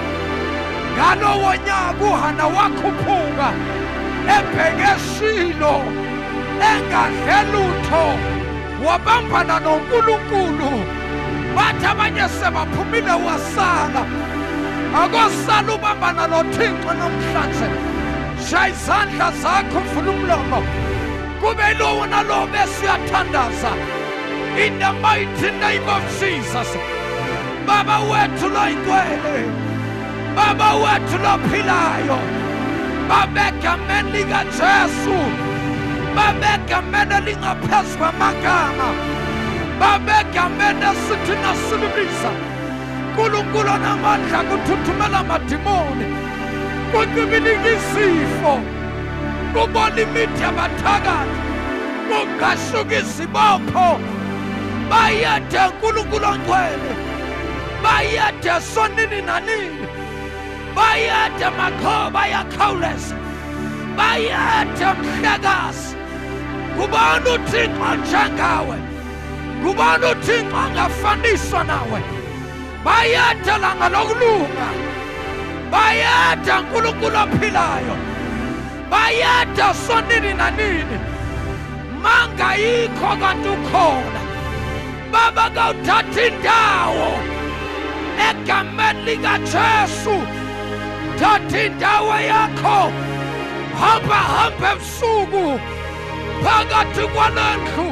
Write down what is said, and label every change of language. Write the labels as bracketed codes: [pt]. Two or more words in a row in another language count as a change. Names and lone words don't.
[zu] Ngalowo nyaka uHana wakhuphuka ebheke eShilo engadle lutho wabambana noNkulunkulu. Bathi abanye sebaphumile wasala. Akosala ubambana noThixo namhlanje. Shaya izandla zakho vula umlomo. Kube lowo nalowo besiyathandaza. [en] In the mighty name of Jesus. [zu] Baba wethu loyingcwele. Baba wethu lophilayo. Babeka egameni likaJesu. Babeka egameni elingaphezu kwamagama. Babeka egameni esithi nasilibisa. uNkulunkulu onamandla kuthuthumela amadimoni. Kuncibilika izifo. Kubona imithi yabathakathi. Kungashuka izibopho. Bayethe uNkulunkulu ongcwele. Bayethe sonini nanini. Bayethe makhoba yakhawuleza. Bayethe mhlekazi. Kubona uThixo njengawe. Kubona uThixo angafaniswa nawe. Bayethe langa lokulunga. Bayethe uNkulunkulu ophilayo. Bayethe sonini nanini. Manga yikho kanti ukhona. Baba kawuthatha indawo egameni likaJesu. Thatha indawo yakho. Hamba ebusuku phakathi kwalendlu.